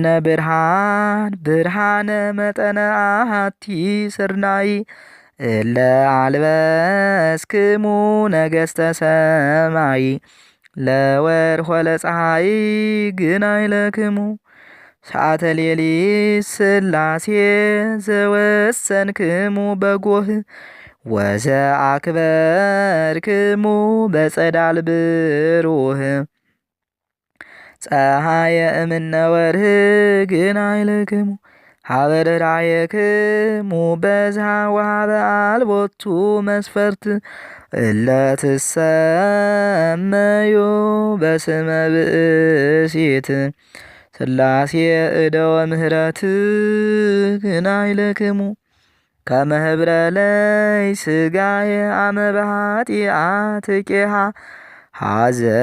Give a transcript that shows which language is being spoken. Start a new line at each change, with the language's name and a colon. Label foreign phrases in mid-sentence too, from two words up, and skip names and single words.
Geez: ብርሃን ብርሃነ መጠነ አሐቲ ስርናይ እለ አልበስክሙ ነገሥተ ሰማይ ለወርኅ ወለፀሐይ ግናይ ለክሙ ሰዓተ ሌሊት ሥላሴ ዘወሰንክሙ በጎህ ወዘአክበርክሙ በጸዳል ብሩህ ፀሐየ እምነ ወርህ ግን አይልክሙ ሀበ ርራየክሙ በዝሃ ወሀበ አልቦቱ መስፈርት እለትሰመዩ በስመ ብእሲት ሥላሴ እደወ ምህረት ግን አይልክሙ ከመ ህብረ ለይ ሥጋየ አመ በኃጢአት ቄሃ ሐዘ